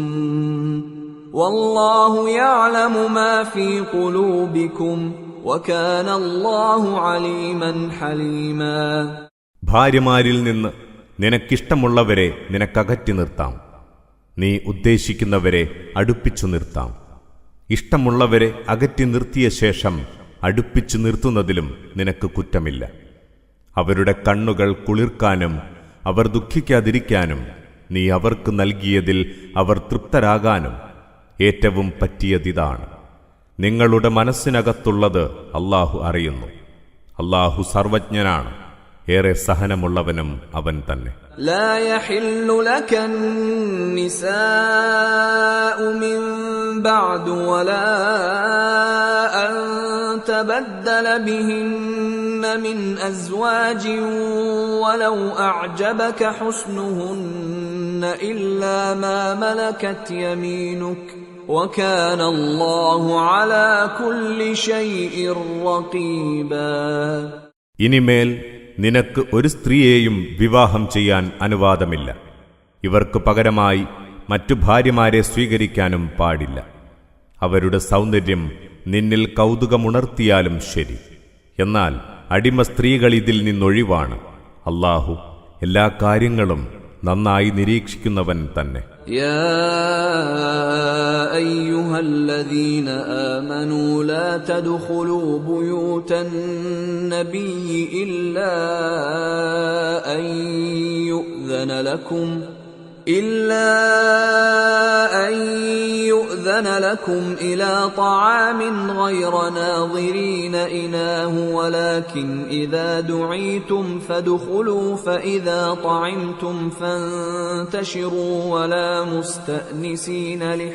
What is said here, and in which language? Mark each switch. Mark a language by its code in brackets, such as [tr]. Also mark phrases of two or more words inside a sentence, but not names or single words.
[ar] والله يعلم ما في قلوبكم وكان الله عليما حليما. [ml] ഭാര്യമാരിൽ നിന്ന് നിനക്കിഷ്ടമുള്ളവരെ നിനക്കകറ്റി നിർത്താം. നീ ഉദ്ദേശിക്കുന്നവരെ അടുപ്പിച്ചു നിർത്താം. ഇഷ്ടമുള്ളവരെ അകറ്റി നിർത്തിയ ശേഷം അടുപ്പിച്ചു നിർത്തുന്നതിലും നിനക്ക് കുറ്റമില്ല. അവരുടെ കണ്ണുകൾ കുളിർക്കാനും അവർ ദുഃഖിക്കാതിരിക്കാനും നീ അവർക്ക് നൽകിയതിൽ അവർ തൃപ്തരാകാനും ഏറ്റവും പറ്റിയതിതാണ്. നിങ്ങളുടെ മനസ്സിനകത്തുള്ളത് അല്ലാഹു അറിയുന്നു. അല്ലാഹു സർവജ്ഞനാണ്, ഏറെ സഹനമുള്ളവനും അവൻ തന്നെ. [ar] لا يحل لك النساء من بعد ولا أن تبدل بهن من أزواج ولو أعجبك حسنهن إلا ما ملكت يمينك وكان الله على كل شيء رقيبا. [ml] ഇനിമേൽ നിനക്ക് ഒരു സ്ത്രീയെയും വിവാഹം ചെയ്യാൻ അനുവാദമില്ല. ഇവർക്ക് പകരമായി മറ്റു ഭാര്യമാരെ സ്വീകരിക്കാനും പാടില്ല. അവരുടെ സൗന്ദര്യം നിന്നിൽ കൗതുകമുണർത്തിയാലും ശരി. എന്നാൽ അടിമ സ്ത്രീകൾ ഇതിൽ നിന്നൊഴിവാണ്. അല്ലാഹു എല്ലാ കാര്യങ്ങളും നന്നായി നിരീക്ഷിക്കുന്നവൻ തന്നെ. [ar] يا أيها الذين آمنوا لا تدخلوا بيوت النبي إلا أن يؤذن لكم إلى طعام غير ناظرين إناه ولكن إذا دعيتم فادخلوا فإذا طعمتم فانتشروا ولا مستأنسين